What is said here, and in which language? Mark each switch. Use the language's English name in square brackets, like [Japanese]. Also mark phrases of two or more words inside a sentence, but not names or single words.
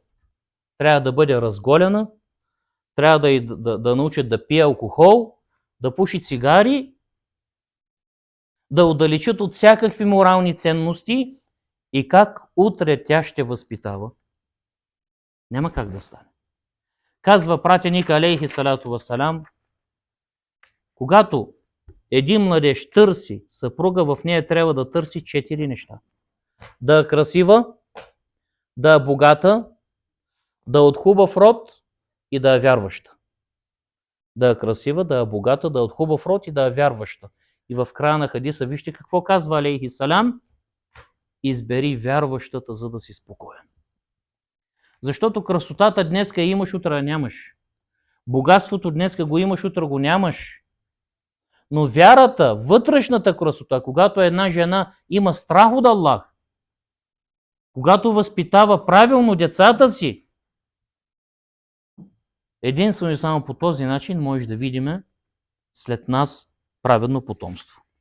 [Bulgarian] Трябва да бъде разголена, трябва да научат да пие алкохол, да пуши цигари, да отдалечат от всякакви морални ценности и как утре тя ще възпитава. Няма как да стане. Казва пратеник [Arabic] عليه الصلاة والسلام: [Bulgarian] когато един младеж търси съпруга, в нея трябва да търси 4 неща. Да е красива, да е богата, да е от хубав род и да е вярваща. Да е красива, да е богата, да е от хубав род и да е вярваща. И в края на хадиса вижте какво казва [Arabic] عليه السلام: [Bulgarian] избери вярващата, за да си спокоен. Защото красотата днеска имаш, утре нямаш. Богатството днеска го имаш, утре го нямаш. Но вярата, вътрешната красота, когато една жена има страх от Аллах, когато възпитава правилно децата си, Единствено и само по този начин може да видим след нас праведно потомство.